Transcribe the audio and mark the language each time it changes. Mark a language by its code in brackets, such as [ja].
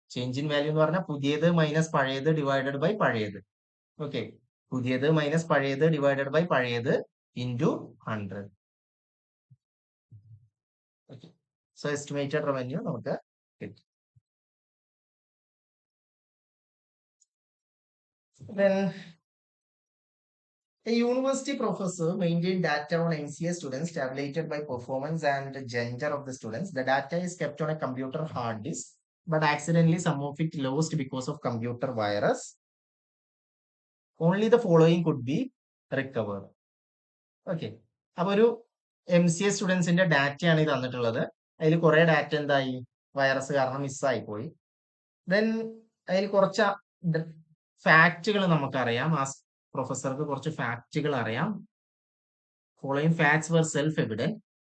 [ml] Change in value എന്ന് പറഞ്ഞാൽ പുതിയത് മൈനസ് പഴയത് ഡിവൈഡഡ് ബൈ പഴയത്. ഓക്കെ, പുതിയത് മൈനസ് പഴയത് ഡിവൈഡഡ് ബൈ പഴയത് into 100. Okay, so estimated revenue നമുക്ക് കിട്ടും. [en] Then a university professor maintained data on MCA students tabulated by performance and gender of the students. The data is kept on a computer hard disk, but accidentally some of it lost because of computer virus. Only the following could be recovered. [ml] Okay, അപ്പൊ ഒരു MCA സ്റ്റുഡൻസിന്റെ ഡാറ്റയാണ് ഇത് തന്നിട്ടുള്ളത്. അതിൽ കുറെ data എന്തായി? Virus കാരണം മിസ്സായി പോയി. ദെൻ അതിൽ കുറച്ച് ഫാക്റ്റുകൾ നമുക്കറിയാം. ആ പ്രൊഫസർക്ക് കുറച്ച് ഫാക്റ്റുകൾ അറിയാം. ഫോളോയിങ് ഫാക്ട്സ് വർ സെൽഫ് എവിഡന്റ്.